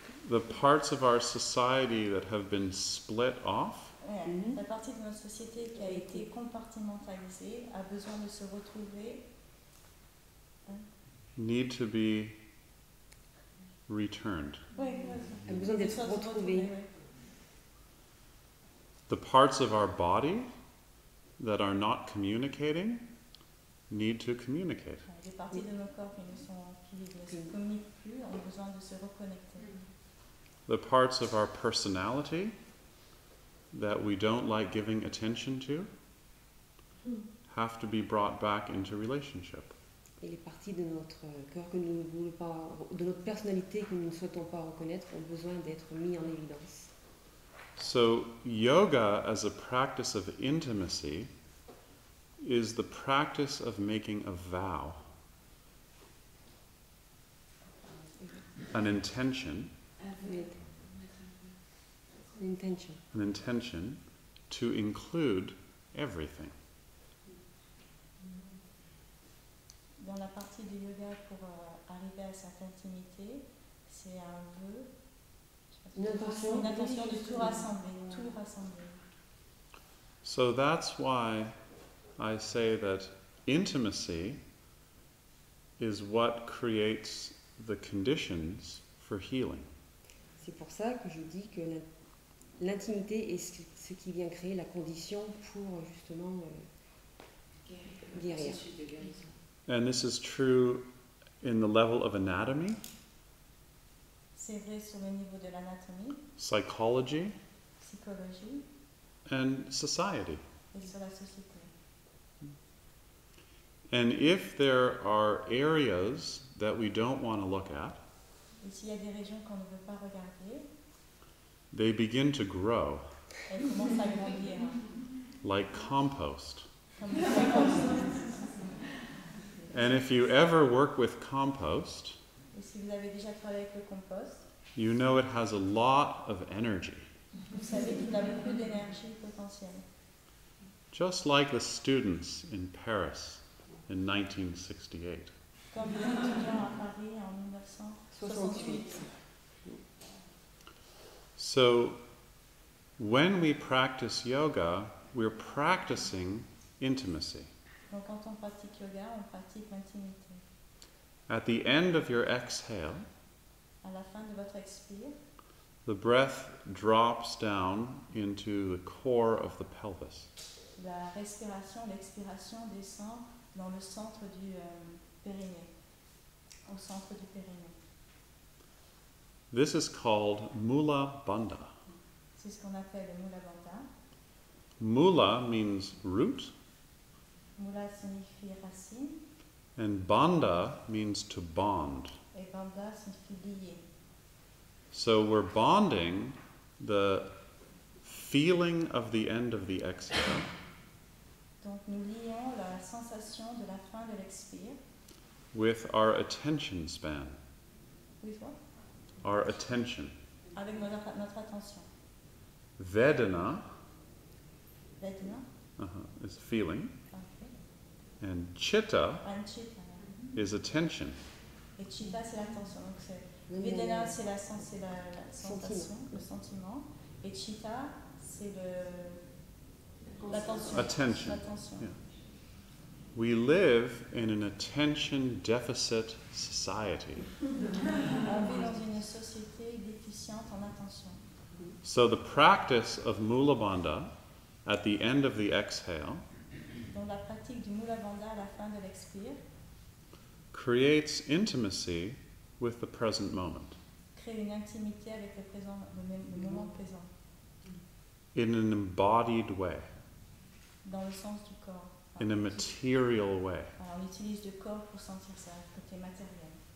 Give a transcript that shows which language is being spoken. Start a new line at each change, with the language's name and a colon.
English: The parts of our society that have been split off
French: La partie de notre société qui a été compartimentalisée a besoin de se retrouver.
English: need to be returned.
French: A besoin d'être retrouvée.
English: The parts of our body that are not communicating need to communicate.
French: Les parties de nos corps qui ne se communiquent plus ont besoin de se reconnecter.
English: The parts of our personality that we don't like giving attention to have to be brought back into relationship.
French: Et les parties de notre cœur que nous ne voulons pas, de notre personnalité que nous ne souhaitons pas reconnaître, ont besoin d'être mis en évidence.
English: So yoga as a practice of intimacy is the practice of making a vow, an intention,
French: Intention.
English: an intention to include everything.
French: Dans la partie du yoga pour arriver à cette intimité, c'est un vœu, une intention de tout rassembler.
English: So that's why I say that intimacy is what creates the conditions for healing.
French: C'est pour ça que je dis que l'intimité est ce qui vient créer la condition pour justement guérir.
English: And this is true in the level of anatomy,
French: C'est vrai sur le niveau de l'anatomie,
English: psychology,
French: psychologie
English: and society.
French: et sur la société.
English: And if there are areas that we don't want to look at,
French: Et s'il y a des régions qu'on ne veut pas regarder,
English: they begin to grow
French: elles commencent à grandir
English: like compost.
French: comme des compost.
English: And if you ever work with compost,
French: Et si vous avez déjà travaillé avec le compost,
English: you know it has a lot of energy.
French: vous savez qu'il a beaucoup d'énergie potentielle.
English: Just like the students in Paris in 1968.
French: Comme les étudiants à Paris en 1968.
English: So, when we practice yoga, we're practicing intimacy.
French: Donc quand on pratique yoga, on pratique l'intimité.
English: At the end of your exhale,
French: À la fin de votre expire,
English: the breath drops down into the core of the pelvis.
French: la respiration, l'expiration descend dans le centre du périnée, au centre du périnée.
English: This is called Mula Bandha.
French: C'est ce qu'on appelle le Mula Bandha.
English: Mula means root,
French: Mula signifie racine
English: and Bandha means to bond.
French: et Bandha signifie lier.
English: So we're bonding the feeling of the end of the exhale
French: Donc nous lions la sensation de la fin de l'expire.
English: with our attention span,
French: Oui, quoi?
English: our attention.
French: Avec notre attention.
English: Vedana
French: Vedana,
English: is feeling,
French: parfait.
English: and chitta And chitta. is attention.
French: Et chitta, c'est l'attention. Donc c'est Vedana, c'est la sensation, le sentiment. Et chitta, c'est l'attention.
English: Attention.
French: L'attention.
English: Yeah. We live in an attention deficit society.
French: On vit dans une société déficiente en attention.
English: So the practice of Mula Bandha at the end of the exhale
French: Donc la pratique du Mula Bandha à la fin de l'expire
English: creates intimacy with the present moment
French: crée une intimité avec le moment présent,
English: in an embodied way,
French: dans le sens du corps.
English: in a material way.
French: Alors, on utilise le corps pour sentir ça, le côté matériel.